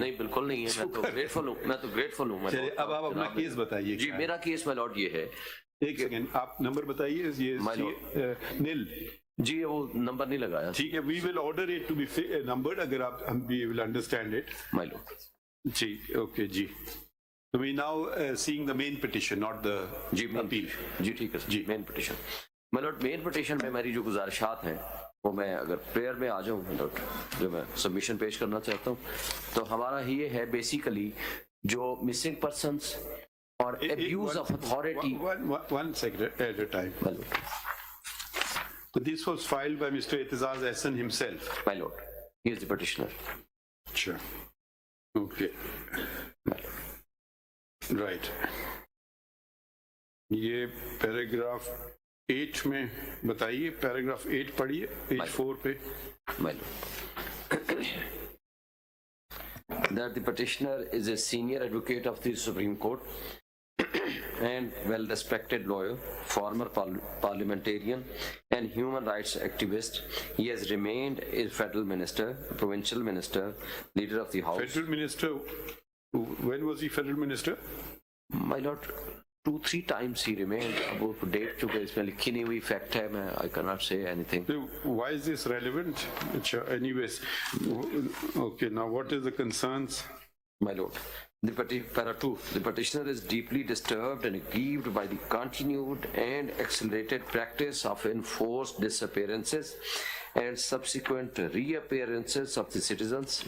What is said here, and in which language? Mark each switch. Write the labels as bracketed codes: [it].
[ur] نہیں بالکل نہیں ہے، میں تو گریٹفل ہوں. اب آپ اپنا کیس بتائیے. جی میرا کیس مائی لارڈ یہ ہے. ایک سیکنڈ آپ نمبر بتائیے. یہ نیل جی وہ نمبر نہیں لگایا. ٹھیک ہے، [en] we will order it to be numbered [ur] اگر آپ ہم [en] We will understand it. My lord [ur] جی okay جی. [en] So we now seeing the main petition, not the appeal. [ur] جی ٹھیک ہے جی. مین پٹیشن مائی لارڈ، مین پٹیشن میں میری جو گزارشات ہیں وہ میں اگر پریئر میں آ جاؤں مائی لارڈ، جو میں سبمیشن پیش کرنا چاہتا ہوں تو ہمارا یہ ہے بیسیکلی جو مسنگ پرسنس اور abuse of authority. [en] One second at a time. So this was filed by Mr. Aitzaz Ahsan himself. My lord, he is the petitioner. Sure. Okay. Right. [ur] یہ پیراگراف 8 میں بتائیے، پیراگراف 8 پڑھیے page 4 پہ. [en] My lord, that the petitioner is a senior advocate of the Supreme Court and well-respected lawyer, former parliamentarian and human rights activist. He has remained a federal minister, provincial minister, leader of the House. Federal minister, when was he federal minister? My lord, 2-3 times he remained. [ur] اب وہ date چکے اس میں لکھی نہیں ہوئی، fact ہے، میں [en] I cannot say anything. Why is this relevant? Anyways, okay, now what is the concerns? My lord, Para 2, the petitioner is deeply disturbed and aggrieved by the continued and accelerated practice of enforced disappearances and subsequent reappearances of the citizens.